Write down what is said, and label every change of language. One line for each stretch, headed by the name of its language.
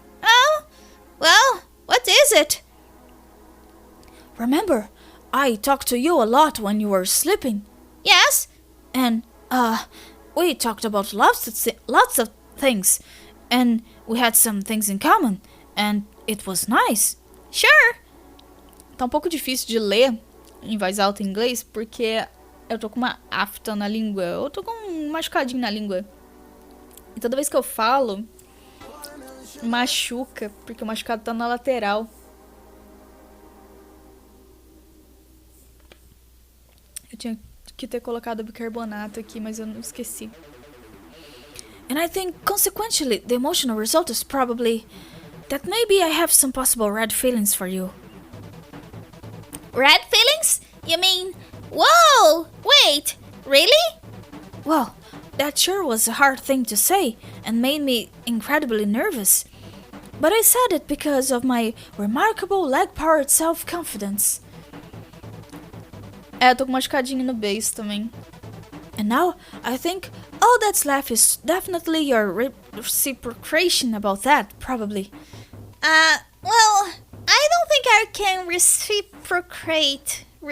English: Oh, well, what is it? Remember, I talked to you a lot when you were sleeping. Yes? And, we talked about lots of things. And we had some things in common. And it was nice. Sure.
Portuguese: Tá um pouco difícil de ler em voz alta em inglês, porque eu tô com uma afta na língua. Eu tô com um machucadinho na língua. E toda vez que eu falo, machuca, porque o machucado tá na lateral. Eu tinha que ter colocado bicarbonato aqui, mas eu não esqueci.
English: And I think, consequently, the emotional result is probably that maybe I have some possible red feelings for you. Red feelings? You mean, whoa, wait, really? Well, that sure was a hard thing to say and made me incredibly nervous. But I said it because of my remarkable leg-powered self-confidence.
Portuguese: É, eu tô com machucadinho no beiço também.
English: And now, I think all that's left is definitely your reciprocation about that, probably. Well, I don't think I can reciprocate.